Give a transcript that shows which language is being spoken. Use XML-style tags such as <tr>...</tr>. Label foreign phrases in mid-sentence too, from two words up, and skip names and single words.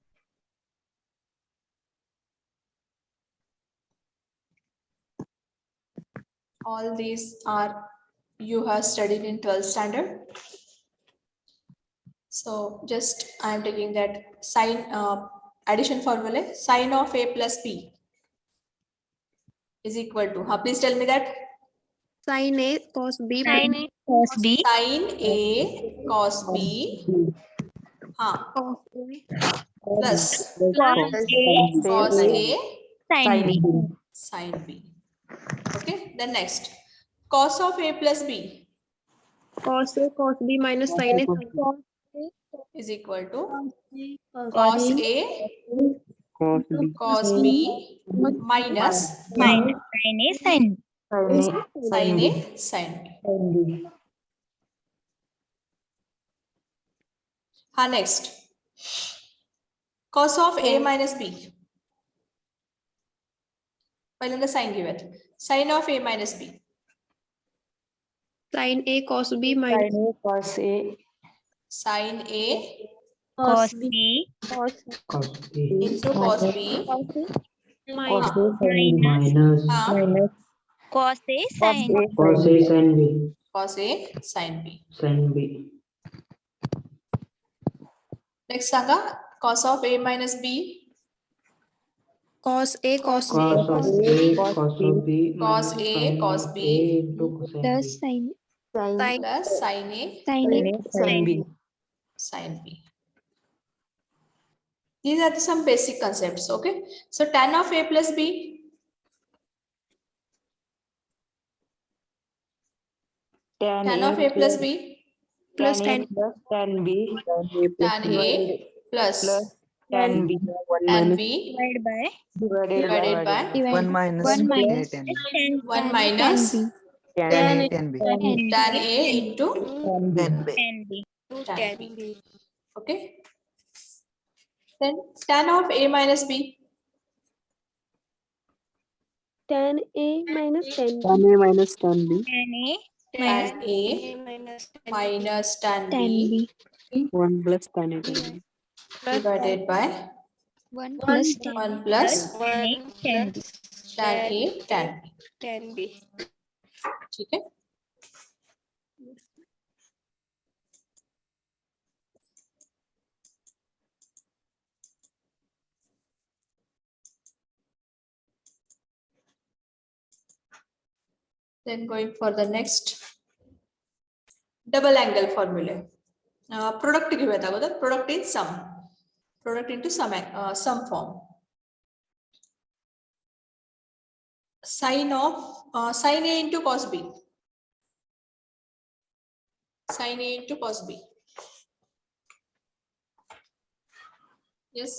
<en>All these are you have studied in 12th standard. So just I am taking that sine addition formula, sine of a plus b is equal to, please tell me that. Sin A cos B sin A cos B Sine a cos b plus cos a sin B sin b. Okay, then next, cos of a plus b cos A cos B minus sin A is equal to cos cos a cos b minus minus sin A sin B. sin a sin b. Next, cos of a minus b.</en> <mr>पहिल्यांदा साइन घेऊयात.</mr> <en>Sin of a minus b sin A cos B minus cos A sin a cos B cos B into cos b minus minus cos A sin cos A sin B cos a sin b. sin B. Next सांगा cos of a minus b cos A cos B Cos of A cos of B Cos minus A, sin cos B A into cosine plus B. sin plus sin a sin B. sin b. These are some basic concepts. Okay, so tan of a plus b tan of a plus b plus tan tan B tan a plus tan B tan b divided by divided by 1 minus 1 minus tan 1 minus tan B tan a into tan B tan B. tan b. Okay, then tan of a minus b tan A minus tan B tan A minus tan a minus tan tan b B. 1 plus tan A divided by 1 plus 1 plus tan A tan B. tan a tan b.</en> <hi>ठीक है.</hi> <en>Then going for the next, double angle formula.</en> <mr>Product घेऊयात अगोदर.</mr> <en>Product in sum. Product into sum form. Sin of sin a into cos b. Sin a into cos b. Yes.</en>